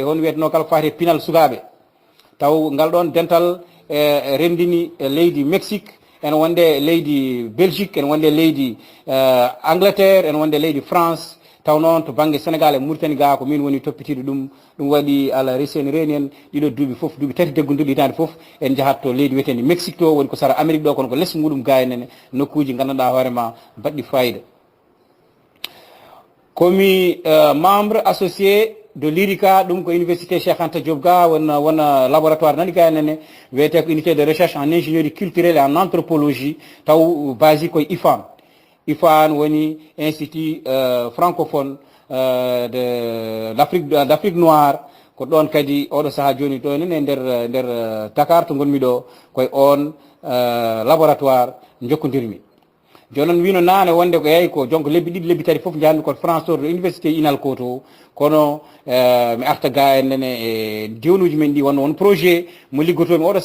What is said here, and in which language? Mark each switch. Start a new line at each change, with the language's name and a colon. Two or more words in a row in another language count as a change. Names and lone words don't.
Fula: hono wiyetno kala ko fati pinal sukaɓe taw ngal ɗon dental rendini leydi Mexique en wonde leydi Belgique en wonde leydi Angleterre en wonde leydi France taw noon to banggue Sénégal e Mauritanie ga ko min woni toppitiɗo ɗum waɗi ala reseni reni en ɗiɗo duuɓi foof duuɓi tati degguduɗo hitande foof en jahat to leydi wiyetende Mexique to woni ko sara Amérique ɗo kono ko less muɗum ga enene nokkuji gandanɗa hoorema mbaɗɗi fayida komi
French: membre associé de l'IRICA
Fula: ɗum ko université Cheikh Anta Diop ga wona laboratoire nani ga enene wiyete ko
French: unité de recherche en ingénierie culturelle et en anthropologie
Fula: taw basi koye IFAN woni
French: institut francophone de d'Afrique noire
Fula: ko ɗon kadi oɗo saaha joni ɗo enen e nder Dakar to gonmi ɗo koye on laboratoire jokkodirmi joni noon wino nane wonde ko yeyi ko jonko lebbi ɗiɗi lebbi tati foof jahanmi ko France to université INALCO to kono mi arta ga ennene e diwanuji men ɗi won projet mo liggotomi oɗo